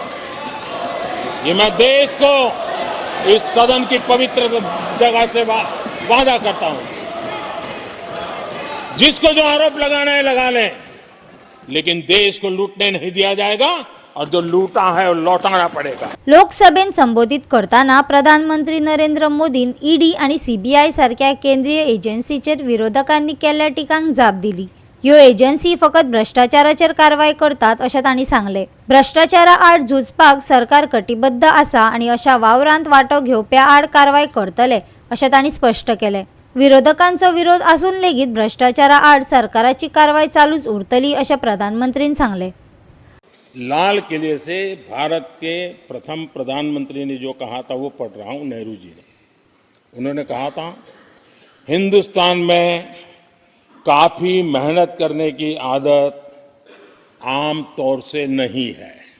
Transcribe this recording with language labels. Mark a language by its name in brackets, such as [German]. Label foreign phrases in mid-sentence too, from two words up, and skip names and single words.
[Hindi] ये मैं देश को इस सदन की पवित्र जगह से वादा करता हूं. जिसको जो आरोप लगाना है लगा लें, लेकिन देश को लूटने नहीं दिया जाएगा और जो लूटा है वो लौटाना पड़ेगा. [Konkani] लोकसभेन संबोधित करताना प्रधानमंत्री नरेंद्र मोदीन ईडी आणि सीबीआय सारख्या केंद्रीय एजन्सीचेर विरोधकांनी केल्ल्या टिकांक जाप दिली. ह्यो एजन्सी फकत भ्रष्टाचाराचेर कारवाय करतात अशें तांणी सांगले. भ्रष्टाचारा आड झुजपाक सरकार कटिबद्ध आसा आणि अशा वावरांत वांटो घेवप्या आड कारवाय करतले अशें तांणी स्पश्ट केलें. विरोधकांचो विरोध आसून लेगीत भ्रष्टाचारा आड सरकाराची कारवाय चालूच उरतली अशें प्रधानमंत्रीन सांगले. [Hindi] लाल किले से भारत के प्रथम प्रधानमंत्री ने जो कहा था वो पढ़ रहा हूं. नेहरू जी ने, उन्होंने कहा था, हिंदुस्तान में काफी मेहनत करने की आदत आम तौर से नहीं है.